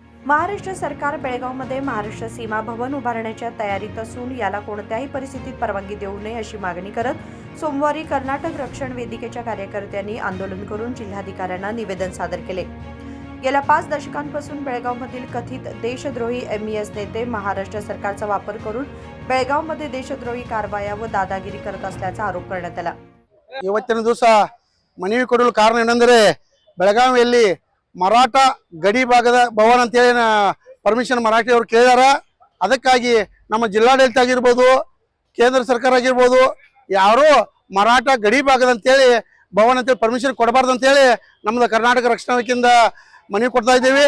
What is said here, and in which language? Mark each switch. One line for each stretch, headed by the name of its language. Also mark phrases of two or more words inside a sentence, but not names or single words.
Marathi: महाराष्ट्र सरकार बेळगावमध्ये महाराष्ट्र सीमा भवन उभारण्याच्या तयारीत असून याला कोणत्याही परिस्थितीत परवानगी देऊ नये अशी मागणी करत सोमवारी कर्नाटक रक्षण वेदिकेच्या कार्यकर्त्यांनी आंदोलन करून जिल्हाधिकाऱ्यांना निवेदन सादर केले। गेल्या 5 दशकांपासून बेळगावमधील कथित देशद्रोही MES नेते महाराष्ट्र सरकारचा वापर करून बेळगावमध्ये देशद्रोही कारवाया व दादागिरी करत असल्याचा आरोप करण्यात आला।
Kannada: ಇವತ್ತಿನ ದಿವಸ ಮನವಿ ಕೊಡಲು ಕಾರಣ ಏನೆಂದರೆ ಬೆಳಗಾವಿಯಲ್ಲಿ ಮರಾಠ ಗಡಿ ಭಾಗದ ಭವನ ಅಂತ ಹೇಳಿ ಪರ್ಮಿಷನ್ ಮರಾಠಿ ಅವರು ಕೇಳಿದಾರ। ಅದಕ್ಕಾಗಿ ನಮ್ಮ ಜಿಲ್ಲಾಡಳಿತ ಆಗಿರ್ಬೋದು ಕೇಂದ್ರ ಸರ್ಕಾರ ಆಗಿರ್ಬೋದು ಯಾರು ಮರಾಠ ಗಡಿ ಭಾಗದ ಅಂತ ಹೇಳಿ ಭವನ ಅಂತ ಪರ್ಮಿಷನ್ ಕೊಡಬಾರ್ದು ಅಂತ ಹೇಳಿ ನಮ್ಮದು ಕರ್ನಾಟಕ ರಕ್ಷಣಾ ವೇದಿಕೆಯಿಂದ ಮನವಿ ಕೊಡ್ತಾ ಇದ್ದೀವಿ।